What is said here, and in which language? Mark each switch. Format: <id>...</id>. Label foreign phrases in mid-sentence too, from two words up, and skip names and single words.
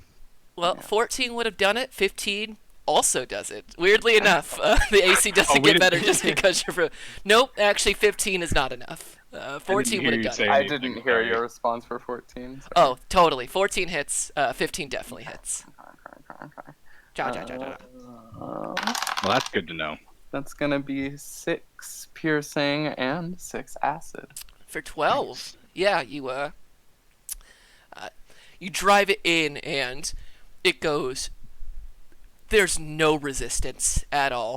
<en>Well, Yeah. 14 would have done it. 15 also does it. Weirdly enough, the AC doesn't we get better didn't- just because you're... Nope, actually 15 is not enough. 14 would hear have you done say it. I anything didn't hear about your it. response for 14. Sorry. Oh, totally. 14 hits. 15 definitely hits. Okay. Ja, ja, ja, ja, ja. Well, that's good to know. that's gonna be 6 piercing and 6 acid. For 12. Yeah, you drive it in and it goes. There's no resistance at all.</en>